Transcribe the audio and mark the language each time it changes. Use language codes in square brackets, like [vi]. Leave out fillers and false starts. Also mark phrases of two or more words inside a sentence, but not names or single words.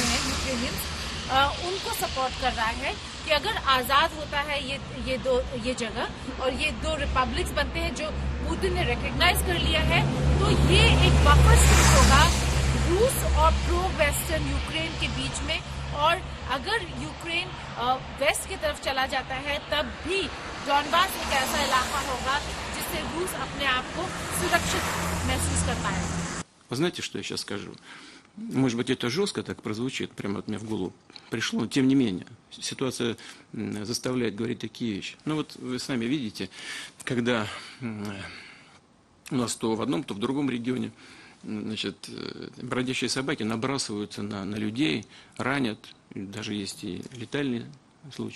[hi] हैं, यूक्रेनियंस, उनको सपोर्ट कर रहा है कि अगर आजाद होता है ये जगह और ये 2 रिपब्लिक्स बनते हैं जो पुतिन ने रिकॉग्नाइज कर लिया है, तो ये एक [en] buffer state [hi] होगा रूस और [en] pro western [hi] यूक्रेन के बीच में, और अगर यूक्रेन वेस्ट की तरफ चला जाता है तब भी डॉनबास एक ऐसा इलाका होगा जिससे रूस अपने आप को सुरक्षित महसूस कर पाएगा। [ru] Вы знаете, что я сейчас скажу? Может быть, это жестко так прозвучит, прямо от меня в голову пришло, но тем не менее, ситуация заставляет говорить такие вещи. Ну вот вы сами видите, когда у нас то в одном, то в другом регионе, значит, бродячие собаки набрасываются на людей, ранят, даже есть и летальные случаи.